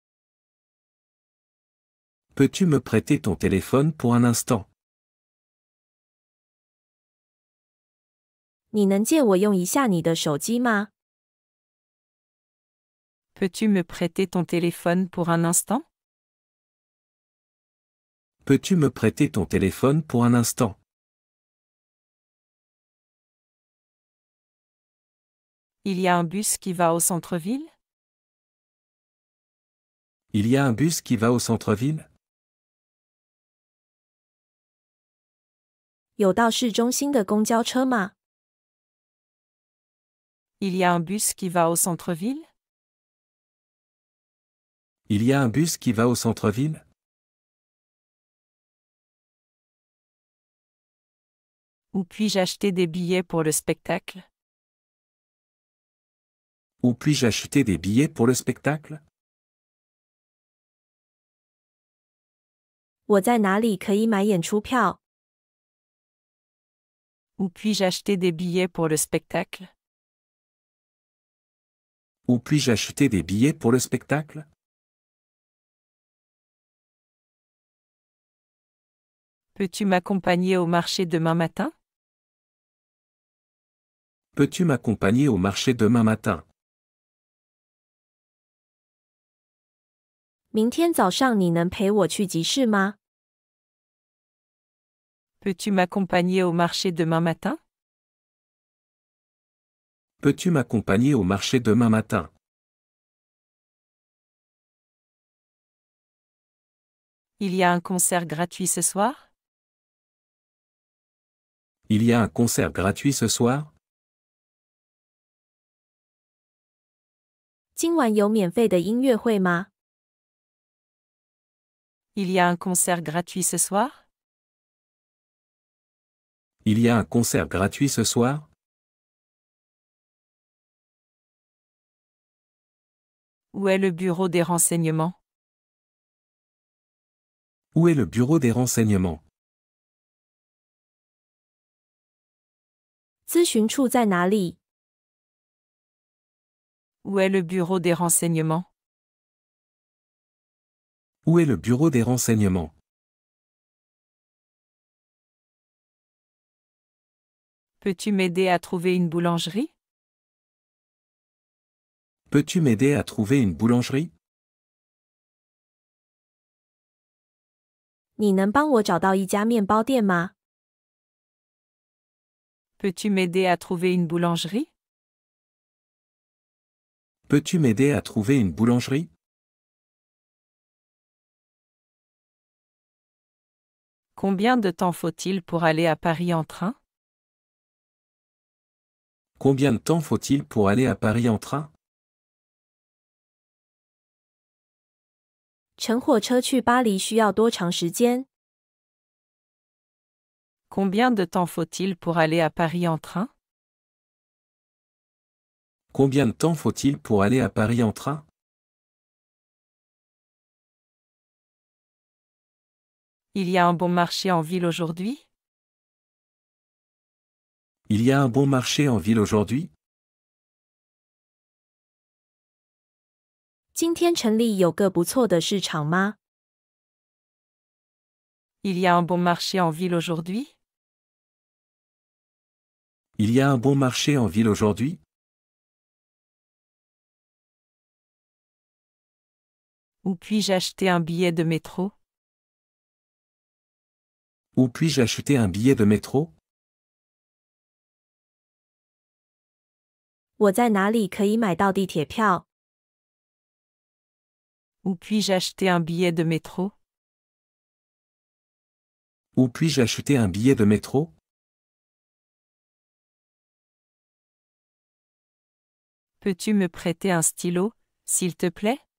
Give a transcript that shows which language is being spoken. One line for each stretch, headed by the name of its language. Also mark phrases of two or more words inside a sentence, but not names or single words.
French: Peux-tu me prêter ton téléphone pour un instant?
Chinese: 你能借我用一下你的手机吗？
French: Peux-tu me prêter ton téléphone pour un instant? Peux-tu me prêter ton téléphone pour un instant? Il y a un bus qui va au centre-ville? Il y a un bus qui va au centre-ville?
Chinese: 有到市中心的公交车吗？
French: Il y a un bus qui va au centre-ville? Il y a un bus qui va au centre-ville? Où puis-je acheter des billets pour le spectacle? Où puis-je acheter des billets pour le spectacle?
Chinese: 我在哪里可以买演出票？
French: Où puis-je acheter des billets pour le spectacle? Où puis-je acheter des billets pour le spectacle? Peux-tu m'accompagner au marché demain matin? Peux-tu m'accompagner au marché demain matin?
Chinese: 明天早上你能陪我去集市吗？
French: Peux-tu m'accompagner au marché demain matin? Peux-tu m'accompagner au marché demain matin? Il y a un concert gratuit ce soir? Il y a un concert gratuit ce soir?
Chinese: 今晚有免费的音乐会吗？
French: Il y a un concert gratuit ce soir? Il y a un concert gratuit ce soir? Où est le bureau des renseignements? Où est le bureau des renseignements?
Chinese: 咨询处在哪里？
French: Où est le bureau des renseignements? Où est le bureau des renseignements? Peux-tu m'aider à trouver une boulangerie? Peux-tu m'aider à trouver une boulangerie?
Chinese: 你能帮我找到一家面包店吗？
French: Peux-tu m'aider à trouver une boulangerie? Peux-tu m'aider à trouver une boulangerie? Combien de temps faut-il pour aller à Paris en train? Combien de temps faut-il pour aller à Paris en train?
Chinese: 乘火车去巴黎需要多长时间？
French: Combien de temps faut-il pour aller à Paris en train? Combien de temps faut-il pour aller à Paris en train? Il y a un bon marché en ville aujourd'hui? Il y a un bon marché en ville aujourd'hui?
Chinese: 今天城里有个不错的市场吗？
French: Il y a un bon marché en ville aujourd'hui? Il y a un bon marché en ville aujourd'hui? Où puis-je acheter un billet de métro? Où puis-je acheter un billet de métro?
Chinese: 我在哪里可以买到地铁票？
French: Où puis-je acheter un billet de métro? Où puis-je acheter un billet de métro? Peux-tu me prêter un stylo, s'il te plaît?